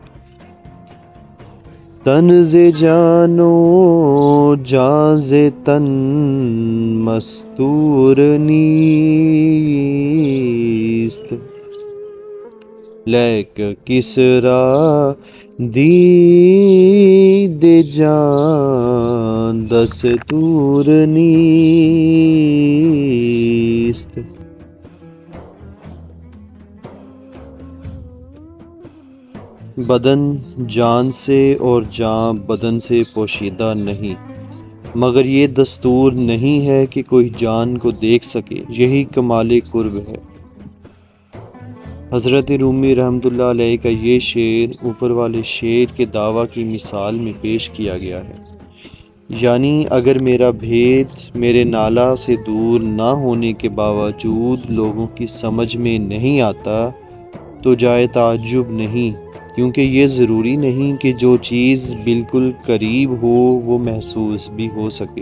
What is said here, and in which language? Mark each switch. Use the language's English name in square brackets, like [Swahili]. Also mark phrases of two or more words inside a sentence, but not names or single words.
[Persian] تن ز جان و جان ز تن مستور نیست، لیک کس را دید جاں دستور نیست۔ [Urdu] بدن جان سے اور جان بدن سے پوشیدہ نہیں، مگر یہ دستور نہیں ہے کہ کوئی جان کو دیکھ سکے، یہی کمال قرب ہے۔ حضرت رومی رحمۃ اللہ علیہ کا یہ شعر اوپر والے شعر کے دعویٰ کی مثال میں پیش کیا گیا ہے، یعنی اگر میرا بھید میرے نالہ سے دور نہ ہونے کے باوجود لوگوں کی سمجھ میں نہیں آتا تو جائے تعجب نہیں، کیونکہ یہ ضروری نہیں کہ جو چیز بالکل قریب ہو وہ محسوس بھی ہو سکے۔